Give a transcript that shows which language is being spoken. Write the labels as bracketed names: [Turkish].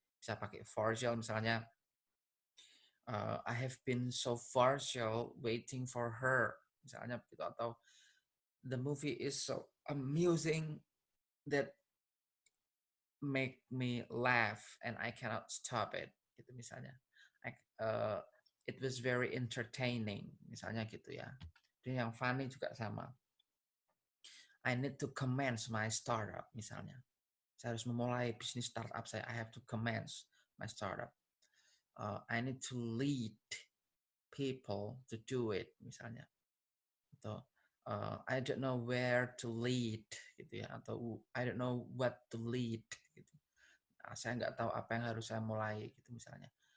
[Indonesian] Bisa pakai [English] farcical misalnya, I have been so farcical waiting for her [Indonesian] misalnya begitu, atau [English] the movie is so amusing that make me laugh and I cannot stop it [Indonesian] gitu misalnya. [English] It was very entertaining [Indonesian] misalnya gitu ya. Dan yang funny juga sama. [English] I need to commence my startup [Indonesian] misalnya. Saya harus memulai bisnis startup saya. [English] I have to commence my startup. I need to lead people to do it [Indonesian] misalnya. Atau [English] I don't know where to lead [Indonesian] gitu ya. Atau [English] I don't know what to lead [Indonesian] gitu. Nah, saya nggak tahu apa yang harus saya mulai gitu misalnya.